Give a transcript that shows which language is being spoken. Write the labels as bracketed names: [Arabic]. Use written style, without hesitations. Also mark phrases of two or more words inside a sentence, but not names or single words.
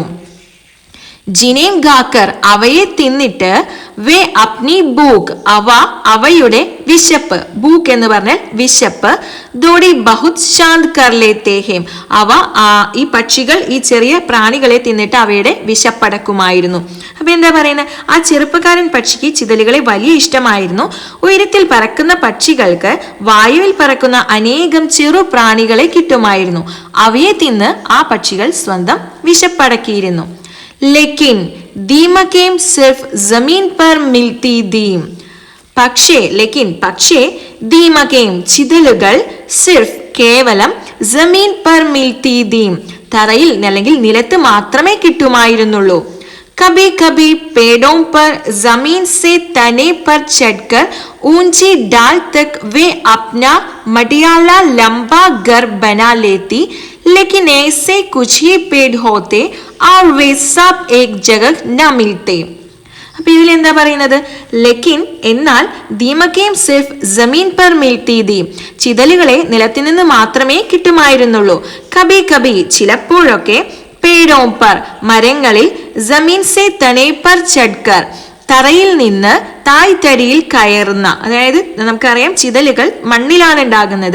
[Hindi] जिन्हें खाकर, [Malayalam] അവയെ തിന്നിട്ട്, [Hindi] वे अपनी भूख, [Malayalam] അവയുടെ വിശപ്പ്, ഭൂക്ക് എന്ന് പറഞ്ഞാൽ വിശപ്പ്, [Hindi] दोटी बहुत शांत कर लेते हैं, [Malayalam] ഈ പക്ഷികൾ ഈ ചെറിയ പ്രാണികളെ തിന്നിട്ട് അവയുടെ വിശപ്പടക്കുമായിരുന്നു. അപ്പൊ എന്താ പറയുന്നത്? ആ ചെറുപ്പക്കാരൻ പക്ഷിക്ക് ചിതലുകളെ വലിയ ഇഷ്ടമായിരുന്നു. ഉയരത്തിൽ പറക്കുന്ന പക്ഷികൾക്ക് വായുവിൽ പറക്കുന്ന അനേകം ചെറു പ്രാണികളെ കിട്ടുമായിരുന്നു. അവയെ തിന്ന് ആ പക്ഷികൾ സ്വന്തം വിശപ്പടക്കിയിരുന്നു. [Hindi] लेकिन दीमकें सिर्फ जमीन पर मिलती दीम, പക്ഷേ ദീമകേം ചിതലുകൾ സിർഫ് കേവലം जमीन पर मिलती दीं, [Malayalam] തറയിൽ അല്ലെങ്കിൽ നിലത്ത് മാത്രമേ കിട്ടുമായിരുന്നുള്ളൂ. [Hindi] कभी कभी पेड़ों पर जमीन से तने पर चढ़कर ऊंची डाल तक वे अपना मटियाला लंबा घर बना लेती, लेकिन ऐसे कुछ ही पेड़ होते और वे सब एक जगह न मिलते. [Malayalam] അപ്പൊ ഇതിൽ എന്താ പറയുന്നത്? ലെക്കിൻ എന്നാൽ [Hindi] दीमकें सिर्फ जमीन पर मिलती दीं, [Malayalam] ചിതലുകളെ നിലത്തിൽ നിന്ന് മാത്രമേ കിട്ടുമായിരുന്നുള്ളൂ. [Hindi] कभी कभी [Malayalam] ചിലപ്പോഴൊക്കെ, [Hindi] पेड़ों पर [Malayalam] മരങ്ങളിൽ, [Hindi] जमीन से तने पर चढ़कर [Malayalam] തറയിൽ നിന്ന് തായ്തടിയിൽ കയറുന്ന, അതായത് നമുക്കറിയാം ചിതലുകൾ മണ്ണിലാണ് ഉണ്ടാകുന്നത്.